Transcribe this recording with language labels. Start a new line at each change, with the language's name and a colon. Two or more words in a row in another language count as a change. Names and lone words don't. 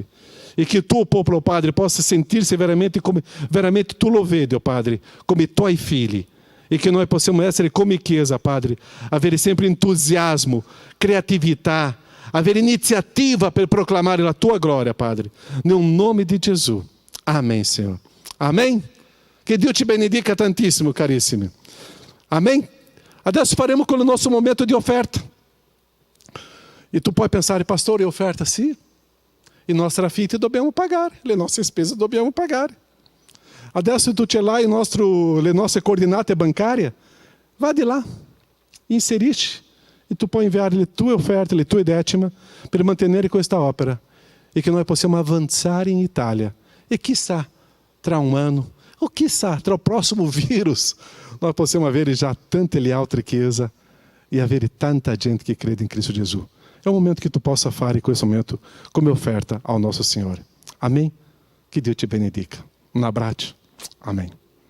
Italian: E che il tuo popolo, oh Padre, possa sentirsi veramente come veramente tu lo vedi, oh Padre, come i tuoi figli. E che noi possiamo essere come Chiesa, Padre, avere sempre entusiasmo, criatività, avere iniziativa per proclamare la tua gloria, Padre, nel nome di Gesù.
Portuguese: Amém, Senhor. Amém?
Italian: Che Dio ci benedica tantissimo, carissimi. Amém? Adesso faremo con il nostro momento di offerta. E tu puoi pensare, pastore, offerta sì? I nostri affitti dobbiamo pagare, le nostre spese dobbiamo pagare. Adesso tu c'è là le nostre coordinate bancarie, vai di là, inserisci. E tu puoi inviare le tue offerte, le tue decime per mantenere questa opera e che noi possiamo avanzare in Italia. E chissà, tra un anno, o chissà, tra
Portuguese: o próximo vírus, nós
Italian: possiamo avere già tante le altre chiese e avere tanta gente che crede in Cristo Gesù. È un momento che tu possa fare questo momento come offerta
Portuguese: ao nosso
Italian: Signore. Amém? Que Dio ti benedica. Un abbraccio. Amém.